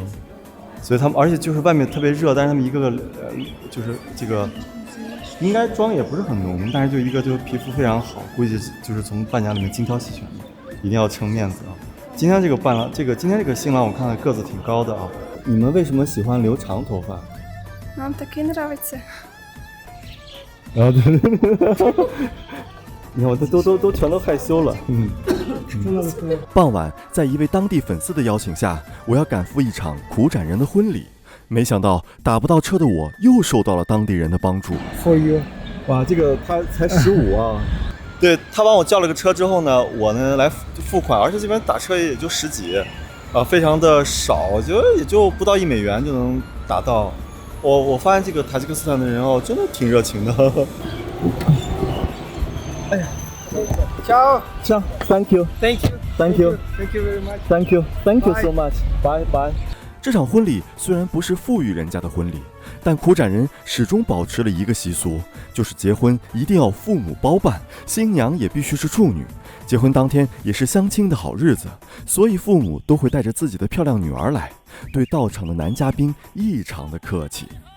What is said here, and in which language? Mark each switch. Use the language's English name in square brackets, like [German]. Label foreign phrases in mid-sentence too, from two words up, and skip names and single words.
[Chinese] 所以他们，而且就是外面特别热，但是他们一个个就是这个应该妆也不是很浓，但是就一个就皮肤非常好，估计就是从伴娘里面精挑细选的，一定要撑面子啊。今天这个伴郎，今天这个新郎我看个子挺高的啊。你们为什么喜欢留长头发？ [Russian] Нам таки нравится. [Chinese] 然后你看我都全都害羞了。傍晚，在一位当地粉丝的邀请下，我要赶赴一场苦展人的婚礼。没想到打不到车的我，又受到了当地人的帮助。 [English] For you， [Chinese] 哇，这个他才15啊！对他帮我叫了个车之后呢，我呢来付款，而且这边打车也就10几，非常的少，我觉得也就不到1美元就能达到。我发现这个塔吉克斯坦的人哦，真的挺热情的。哎呀， [English] ciao ，Thank you very much. so much. Bye bye. [Chinese] 这场婚礼虽然不是富裕人家的婚礼，但苦展人始终保持了一个习俗，就是结婚一定要父母包办，新娘也必须是处女。结婚当天也是相亲的好日子，所以父母都会带着自己的漂亮女儿来，对到场的男嘉宾异常的客气。